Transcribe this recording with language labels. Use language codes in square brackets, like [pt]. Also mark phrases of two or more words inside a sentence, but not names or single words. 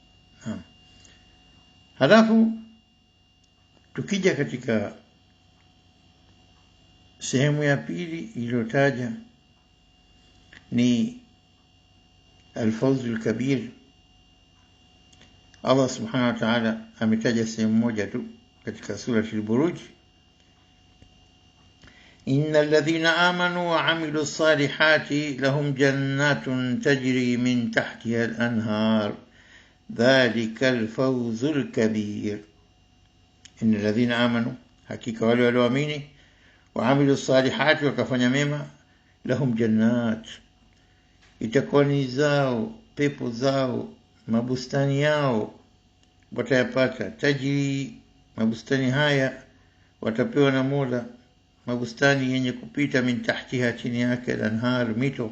[sw] Halafu tukija katika sehemu ya pili iliyotaja ni [ar] الفوز الكبير, الله سبحانه وتعالى [sw] ametaja sehemu moja tu katika surati al-Buruj, [ar] إن الذين آمنوا وعملوا الصالحات لهم جنات تجري من تحتها الأنهار ذلك الفوز الكبير. إن الذين آمنوا, [sw] hakika wale walioamini, [ar] وعملوا الصالحات, [sw] wakafanya mema, [ar] لهم جنات, [sw] itakuwa ni zao, pepo zao, mabustani yao watayapata, tajri, mabustani haya watapewa na Mola, mabustani yenye kupita [ar] من تحتها, [sw] chini yake, al-anhar, mito.